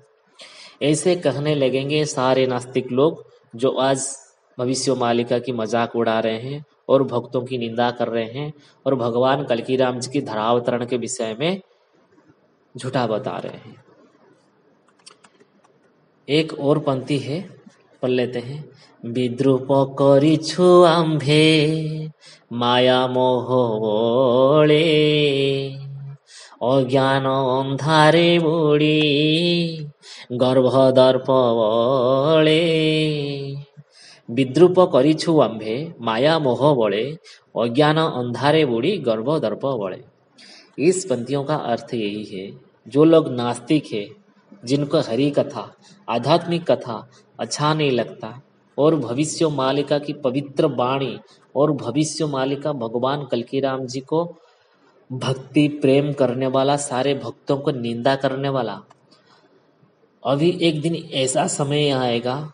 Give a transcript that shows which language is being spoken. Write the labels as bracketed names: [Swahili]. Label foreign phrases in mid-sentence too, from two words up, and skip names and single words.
[Hindi] ऐसे कहने लगेंगे सारे नास्तिक लोग जो आज भविष्य मालिका की मजाक उड़ा रहे हैं और भक्तों की निंदा कर रहे हैं और भगवान कल्की राम जी की धरावतरण के विषय में झूठा बता रहे हैं। एक और पंक्ति है, पढ़ लेते हैं। [Odia] ବିଦ୍ରୂପ କରିଛୁ ଆମ୍ଭେ ମାୟା ମୋହ ବଳେ ଅଜ୍ଞାନ ଅନ୍ଧାରେ ବୁଡ଼ି ଗର୍ଭ ଦର୍ପ ବଳେ ବିଦ୍ରୂପ କରିଛୁ ଆମ୍ଭେ ମାୟା ମୋହ ବଳେ ଅଜ୍ଞାନ ଅନ୍ଧାରେ ବୁଡ଼ି ଗର୍ଭ ଦର୍ପ ବଳେ। [Hindi] इस पंक्तियों का अर्थ यही है, जो लोग नास्तिक है, जिनको हरि कथा आध्यात्मिक कथा अच्छा नहीं लगता और भविष्य मालिका की पवित्र वाणी और भविष्य मालिका भगवान कल्कीराम जी को भक्ति प्रेम करने वाला, सारे भक्तों को निंदा करने वाला, अभी एक दिन ऐसा समय आएगा